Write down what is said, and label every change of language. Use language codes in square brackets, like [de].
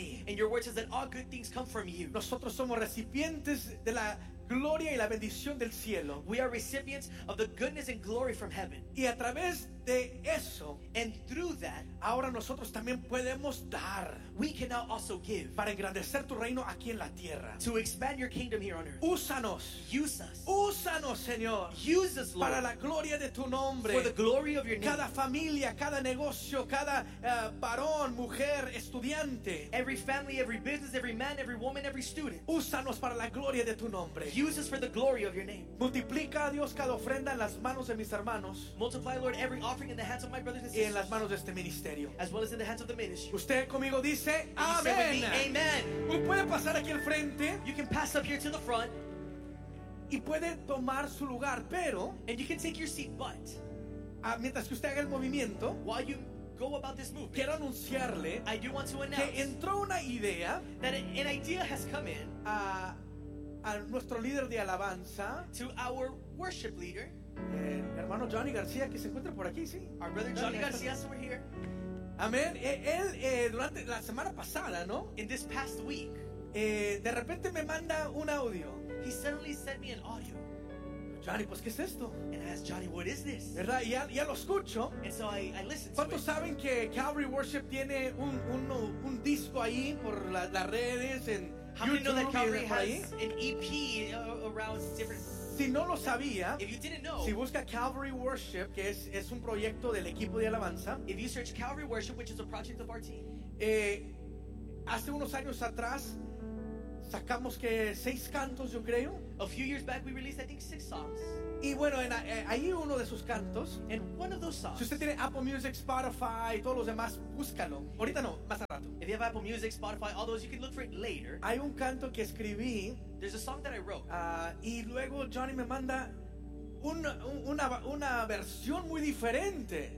[en] And your word says that all good things come from you. [es] Nosotros somos recipientes de la gloria y la bendición del cielo. [en] We are recipients of the goodness and glory from heaven. [es] Y a través de eso, [en] and through that, [es] ahora nosotros también podemos dar. [en] We can now also give. [es] Para engrandecer tu reino aquí en la tierra. [en] To expand your kingdom here on earth. [es] Úsanos. [en] Use us. [es] Úsanos, Señor. [en] Use us, Lord. [es] Para la gloria de tu nombre. [en] For the glory of your name. [es] Cada familia, cada negocio, cada varón, mujer, estudiante. [en] Every family, every business, every man, every woman, every student. [es] Úsanos para la gloria de tu nombre. [en] Use us for the glory of your name. [es] Multiplica a Dios cada ofrenda en las manos de mis hermanos. [en] Multiply, Lord, every offering in the hands of my brothers and sisters. [es] Y en las manos de este ministerio. [en] As well as in the hands of the ministry. [es] Usted conmigo dice, amén. [en] Amen. [es] Puede pasar aquí al frente. [en] You can pass up here to the front. [es] Y puede tomar su lugar, pero. [en] And you can take your seat, but. [es] Mientras que usted haga el movimiento. [en] While you go about this movement. [es] Quiero anunciarle. [en] I do want to announce. [es] Que entró una idea. [en] That an idea has come in. [es] A nuestro líder de alabanza, [en] to our worship leader, [es] hermano Johnny García, que se encuentra por aquí, sí. [en] Our brother Johnny García, so we're here. [es] Amén. Él durante la semana pasada, ¿no? [en] In this past week, [es] de repente me manda un audio. [en] He suddenly sent me an audio. [es] Johnny, pues ¿qué es esto? [en] And I asked Johnny, what is this? [es] ¿Verdad? Ya lo escucho. [en] And so I listened to it. [es] ¿Cuántos saben que Calvary Worship tiene un disco ahí por las redes en [en] How many know that Calvary has an EP around different... [es] Si no lo sabía, [en] if you didn't know, [es] si busca Calvary Worship, que es un proyecto del equipo de alabanza, [en] if you search Calvary Worship, which is a project of our team, [es] hace unos años atrás Sacamos que 6 cantos, yo creo. [en] A few years back we released I think 6 songs. [es] Y bueno, en ahí uno de sus cantos, [en] in one of those songs. [es] Si usted tiene Apple Music, Spotify, todos los demás, búscalo. Ahorita no, más al rato. [en] If you have Apple Music, Spotify, all those, you can look for it later. [es] Hay un canto que escribí. [en] There's a song that I wrote. [es] Y luego Johnny me manda una versión muy diferente.